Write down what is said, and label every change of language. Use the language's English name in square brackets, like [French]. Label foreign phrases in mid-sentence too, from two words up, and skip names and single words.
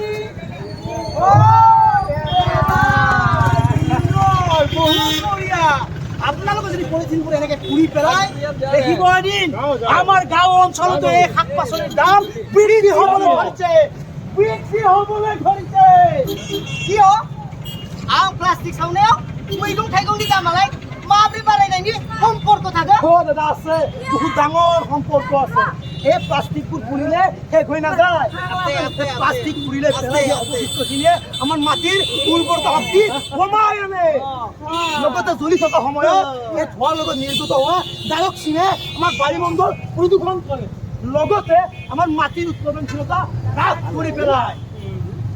[Assamese] আপোনালোকে যদি পলিথিনবোৰ এনেকে পুৰি পেলাই, দেখিব এদিন আমাৰ গাঁও অঞ্চলতো এই শাক পাচলিৰ দাম বৃদ্ধি হ'বলৈ ধৰিছে। কিয়? [Bodo] आं प्लास्टिक सावनायाव मैगं थाइगंनि दामालाय माब्रै बारायनायनि सम्पर्क थागोन? [Assamese] दादा আছে, বহুত ডাঙৰ সম্পৰ্ক আছে। এই প্লাষ্টিকবোৰ পুৰিলে শেষ হৈ নাযায়। প্লাষ্টিক পুৰিলে অৱশিষ্টখিনিয়ে আমাৰ মাটিৰ উৰ্বৰতা শক্তি কমাই আনে। লগতে জ্বলি থকা সময়ত এই ধোঁৱাৰ লগত নিৰ্গত হোৱা ডাইঅক্সিনে আমাৰ বায়ুমণ্ডল প্ৰদূষণ কৰে, লগতে আমাৰ মাটিৰ উৎপাদনশীলতা হ্ৰাস কৰি পেলায়।